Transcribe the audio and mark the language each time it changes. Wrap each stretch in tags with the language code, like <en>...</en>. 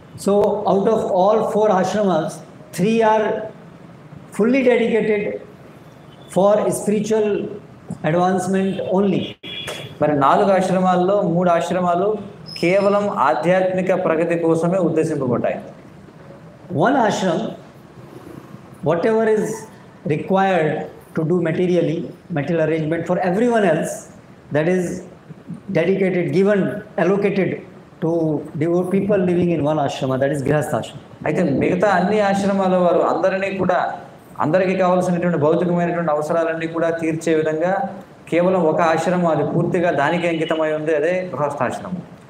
<en>So, out of all 4 ashramas, 3 are fully dedicated for spiritual advancement only.</en> <te>మరి 4 ఆశ్రమాల్లో 3 ఆశ్రమాలు కేవలం ఆధ్యాత్మిక ప్రగతి కోసమే ఉద్దేశింపబడ్డాయి.</te> <en>One ashram, whatever is required to do material arrangement for everyone else, that is dedicated, given, allocated to devote people living in one ashrama, that is Grihastha ashram.</en> <te>అయితే మిగతా అన్ని ఆశ్రమాల వారు అందరికీ కావాల్సినటువంటి భౌతికమైనటువంటి అవసరాలన్నీ కూడా తీర్చే విధంగా కేవలం ఒక ఆశ్రమం, అది పూర్తిగా దానికి అంకితమై ఉంది, అదే గృహస్థాశ్రమం.</te>